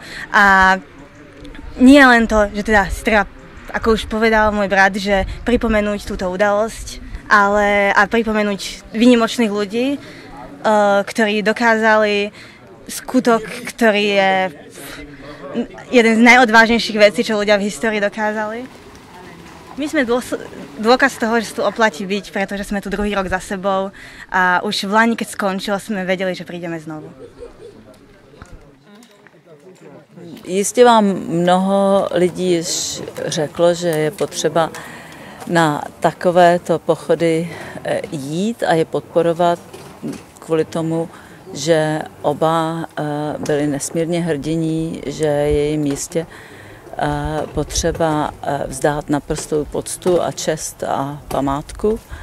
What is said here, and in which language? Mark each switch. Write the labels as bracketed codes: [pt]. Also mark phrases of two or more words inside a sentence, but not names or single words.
[sk] A nie len to, že teda si treba, ako už povedal môj brat, že pripomenúť túto udalosť, ale a pripomenúť výnimočných ľudí, ktorí dokázali skutok, ktorý je jeden z najodvážnejších vecí, čo ľudia v histórii dokázali. My sme dôkaz toho, že tu oplatí byť, pretože sme tu druhý rok za sebou a už v lani, keď skončilo, sme vedeli, že prídeme znovu. [cs] Jistě vám mnoho lidí již řeklo, že je potřeba na takovéto pochody jít a je podporovat kvůli tomu, že oba byli nesmírně hrdiní, že je jim jistě potřeba vzdát naprostou poctu a čest a památku.